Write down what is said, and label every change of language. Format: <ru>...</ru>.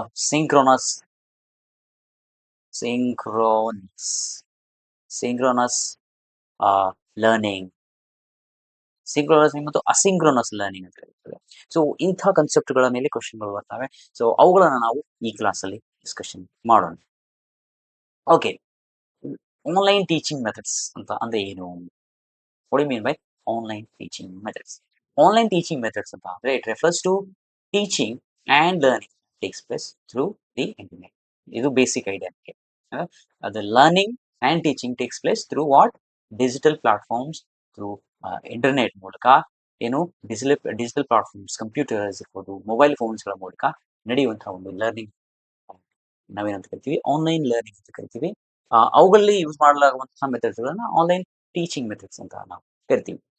<kn>Synchronous synchronous synchronous learning, synchronous ಮತ್ತು asynchronous learning ಅಂತ ಇರ್ತದೆ. ಸೊ ಇಂಥ ಕಾನ್ಸೆಪ್ಟ್ಗಳ ಮೇಲೆ ಕ್ವಶನ್ಗಳು ಬರ್ತವೆ. ಸೊ ಅವುಗಳನ್ನ ನಾವು ಈ ಕ್ಲಾಸಲ್ಲಿ ಡಿಸ್ಕಷನ್ ಮಾಡೋಣ. ಓಕೆ, ಆನ್ಲೈನ್ ಟೀಚಿಂಗ್ ಮೆಥಡ್ಸ್ ಅಂತ ಅಂದ್ರೆ ಏನು?</kn> <en>What do you mean by online teaching methods? Online teaching methods ಅಂತ ಅಂದ್ರೆ it refers to teaching and learning takes place through the internet.</en> <kn>ಇದು basic idea.</kn> <en>The learning and teaching takes place through what? Digital platforms, through internet</en> <kn>ಮೂಲಕ. ಏನು digital platforms, computers ಇರ್ಬೋದು, mobile ಫೋನ್ಸ್ಗಳ ಮೂಲಕ ನಡೆಯುವಂತಹ ಒಂದು learning ನಾವೇನಂತ ಕರಿತೀವಿ? ಆನ್ಲೈನ್ ಲರ್ನಿಂಗ್ ಅಂತ ಕರಿತೀವಿ. ಅವುಗಳಲ್ಲಿ ಯೂಸ್ ಮಾಡಲಾಗುವಂತಹ ಮೆಥಡ್ಸ್ಗಳನ್ನ ಆನ್ಲೈನ್ ಟೀಚಿಂಗ್ ಮೆಥಡ್ಸ್ ಅಂತ ನಾವು ಕರಿತೀವಿ.</kn>